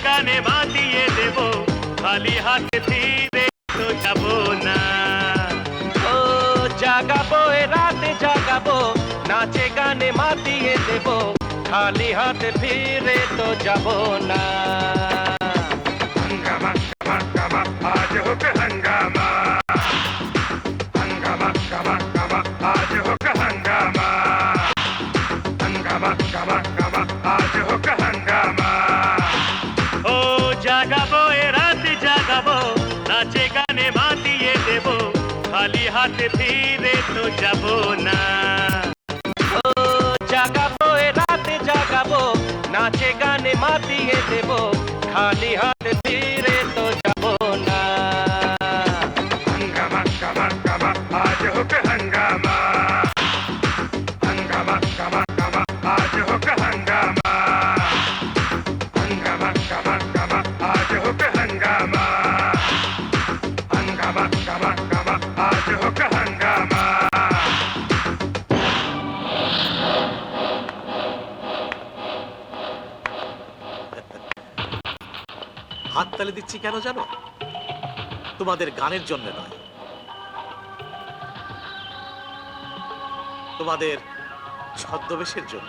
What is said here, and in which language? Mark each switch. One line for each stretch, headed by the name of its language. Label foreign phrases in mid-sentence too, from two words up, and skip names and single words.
Bangla: গানে মাতিয়ে দেব খালি হাতে ফিরে তো যাব না ও জাগাবো এ রাতে জাগাবো নাচে গানে মাতিয়ে দেব খালি হাতে ফিরে তো যাব না
Hindi: हंगामा गमा गमा आज हो के हंगामा हंगामा गमा गमा आज हो के हंगामा हंगामा गमा गमा आज हो के हंगामा
Bangla: ও জাগাবো এ রাতে জাগাবো নাচে গানে মাতিয়ে দেব খালি হাতে ফিরে তো যাব না ও জাগাবো এ রাতে জাগাবো নাচে গানে মাতিয়ে দেব খালি হাতে ফিরে তো যাব না
Hindi: हंगामा गमा गमा आज हो के हंगामा हंगामा गमा गमा आज हो के हंगामा हंगामा गमा गमा आज हो के हंगामा हंगामा गमा गमा आज हो के हंगामा
Bangla: হাততালি দিচ্ছি কেন জানো? তোমাদের গানের জন্য নয়, তোমাদের ছদ্মবেশের জন্য।